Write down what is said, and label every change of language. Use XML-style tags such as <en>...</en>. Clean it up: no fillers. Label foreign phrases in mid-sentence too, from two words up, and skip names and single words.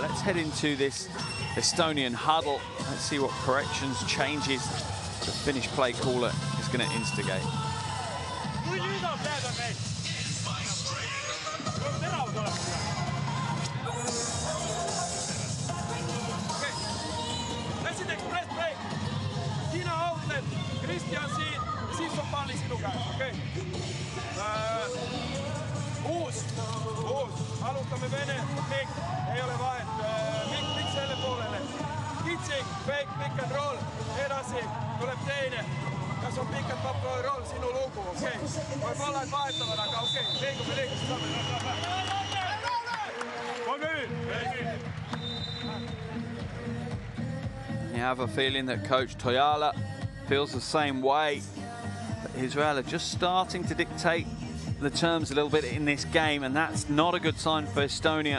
<en>Let's head into this Estonian huddle. Let's see what corrections, changes the Finnish play caller is going to instigate.</en> <et>Christian siin, siis on palli sinu käes, okei? Uus, alustame Vene, Mikk, ei ole vahet, Mikk selle poolele. Kitsing, fake,</et> <en>pick and roll,</en> <et>edasi, tuleb teine. Kas on</et> <en>pick and pop roll,</en> <et>sinu lugu, okei? Võib-olla et vahetavad, aga okei, liigume,</et> <en>You have a feeling that Coach Toijala feels the same way. But Israel are just starting to dictate the terms a little bit in this game, and that's not a good sign for Estonia.</en>